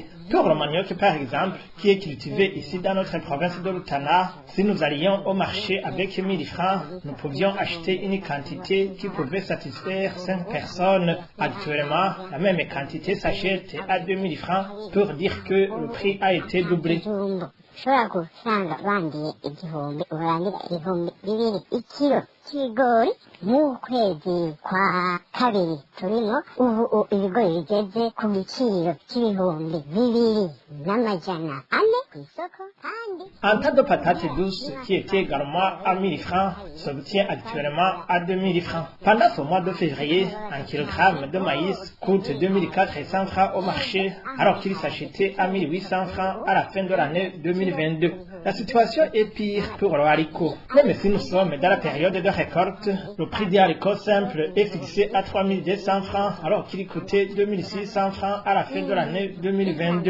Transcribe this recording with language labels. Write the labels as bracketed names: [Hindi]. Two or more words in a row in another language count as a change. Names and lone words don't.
[French] Pour le manioc, par exemple, qui est cultivé ici dans notre province de Rutana, si nous allions au marché avec 1000 francs, nous pouvions acheter une quantité qui pouvait satisfaire 5 personnes. Actuellement, la même quantité s'achète à 2000 francs pour dire que le prix a été doublé. [Kinyarwanda] cy'ibigori mu kwezi kwa kabiri turimo ubu ibigori bigeze ku giciro cy'ibihumbi 2,400 ku isoko kandi [French] un tas de patates douces qui était également à 1000 francs s'obtient actuellement à 2000 francs. Pendant ce mois de février, un kilogramme de maïs coûte 2400 francs au marché alors qu'il s'achetait à 1800 francs à la fin de l'année 2022. La situation est pire pour le haricot. Même si nous sommes dans la période de récolte, le prix des haricots simples est fixé à 3200 francs alors qu'il coûtait 2600 francs à la fin de l'année 2022.